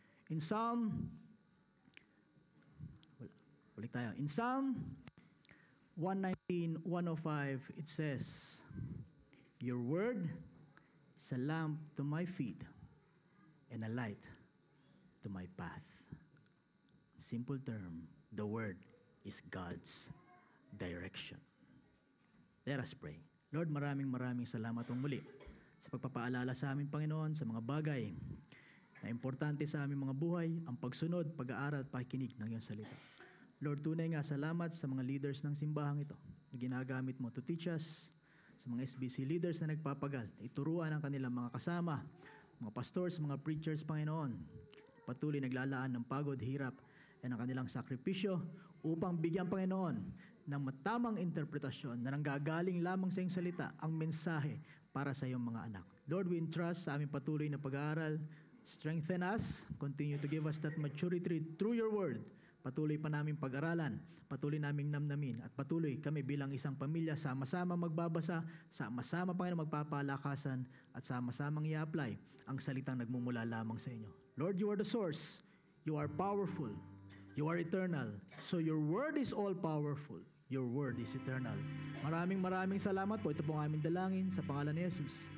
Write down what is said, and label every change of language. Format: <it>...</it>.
<en>In Psalm 119:105, it says, your word is a lamp to my feet and a light to my path. Simple term, the word is God's direction. Let us pray.</en> <tl>Lord, maraming salamat po muli sa pagpapaalala sa amin, Panginoon, sa mga bagay na importante sa aming mga buhay, ang pagsunod, pag-aaral at pakikinig ng iyong salita. Lord, tunay nga salamat sa mga leaders ng simbahang ito na ginagamit mo</tl> <en>to teach us,</en> <tl>sa mga SBC leaders na nagpapagal, na ituruan ang kanilang mga kasama, mga pastors, mga preachers, Panginoon, patuloy naglalaan ng pagod, hirap, at ang kanilang sakripisyo upang bigyan, Panginoon, ng matamang interpretasyon na nanggagaling lamang sa iyong salita ang mensahe para sa iyong mga anak. Lord,</tl> <en>we entrust</en> <tl>sa aming patuloy na pag-aaral.</tl> <en>Strengthen us. Continue to give us that maturity through your word.</en> <tl>Patuloy pa namin pag-aralan, patuloy naming namnamin, at patuloy kami bilang isang pamilya, sama-sama magbabasa, sama-sama, Panginoon, magpapalakasan, at sama-samang i-apply ang salitang nagmumula lamang sa inyo.</tl> <en>Lord, you are the source. You are powerful. You are eternal. So your word is all-powerful. Your word is eternal.</en> <tl>Maraming salamat po. Ito po ang aming dalangin sa pangalan ni Jesus.</tl>